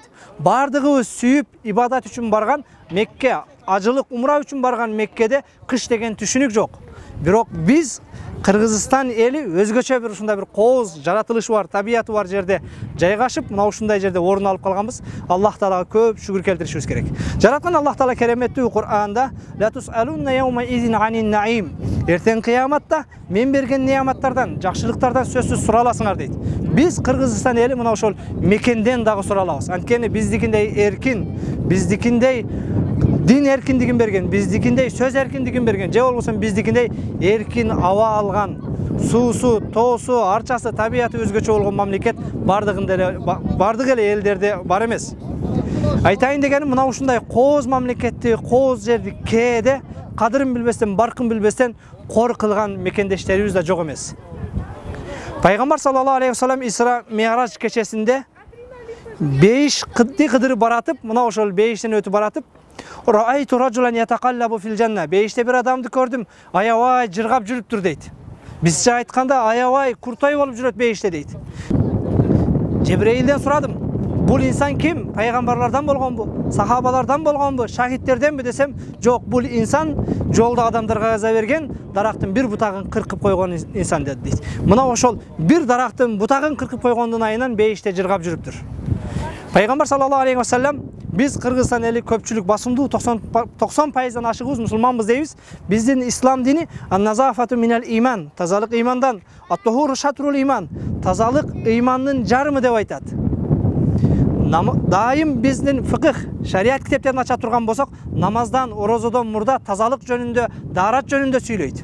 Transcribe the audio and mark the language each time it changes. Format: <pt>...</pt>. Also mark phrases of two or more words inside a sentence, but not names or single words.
<ky>Бардыгыбыз сүйүп ибадат үчүн барган Мекке, ажылык умра үчүн барган Меккеде кыш деген түшүнүк жок. Бирок биз Кыргызстан эли өзгөчө бир ушундай бир кооз жаратылышы бар, табияты бар жерде жайгашып, мына ушундай жерде орун алып калганбыз. Аллах Таалага көп шүгүр келтиришибиз керек. Жараткан Аллах Таала кереметтүү Кур'анда</ky> <ar>"لتسألن يومئذ عن النعيم."</ar> <ky>Эртең кыяматта мен берген неаматтардан, жакшылыктардан сөзсүз сураласыңар дейт. Биз Кыргызстан эли мына ошол мекенден дагы суралабыз. Анткени биздикиндей эркин, биздикиндей дин эркиндигин берген, биздикиндей сөз эркиндигин берген, же болбосо биздикиндей эркин аба алган, суусу, тоосу, арчасы, табияты өзгөчө болгон мамлекет бардык эле элдерде бар эмес. Айтайын дегеним, мына ушундай кооз мамлекетти, кооз жерди кээде кадырын билбестен, баркын билбестен кор кылган мекендештерибиз да жок эмес. Пайгамбар</ky> <ar>صلى الله عليه وسلم</ar> <ky>Исра Ми'раж кечесинде бейиш кыдырып баратып, мына ошол бейиштен өтүп баратып,</ky> <ar>"رأيت رجلا يتقلب في الجنة."</ar> <ky>Бейиште бир адамды көрдүм, аябай жыргап жүрүптүр дейт. Бизче айтканда аябай куртай болуп жүрөт бейиште дейт. Жебреилден сурадым, бул инсан ким? Пайгамбарлардан болгонбу? Сахабалардан болгонбу? Шахидтерденби десем, жок, бул инсан жолдо адамдарга каза берген дарактын бир бутагын кыркып койгон инсан дейт. Мына ошол бир дарактын бутагын кыркып койгондун айынан бейиште жыргап жүрүптүр. Пайгамбар</ky> <ar>صلى الله عليه وسلم</ar> <ky>биз Кыргызстан эли көпчүлүк басымдуу 90%дан ашыгыбыз мусулманбыз дейбиз. Биздин ислам дини</ky> <ar>النظافة من الإيمان,</ar> <ky>тазалык имандан,</ky> <ar>الطهور شطر الإيمان,</ar> <ky>тазалык имандын жарымы деп айтат. Дайым биздин фикх, шариат китептерин ача турган болсок, намаздан, орозодон мурда тазалык жөнүндө, даарат жөнүндө сүйлөйт.</ky>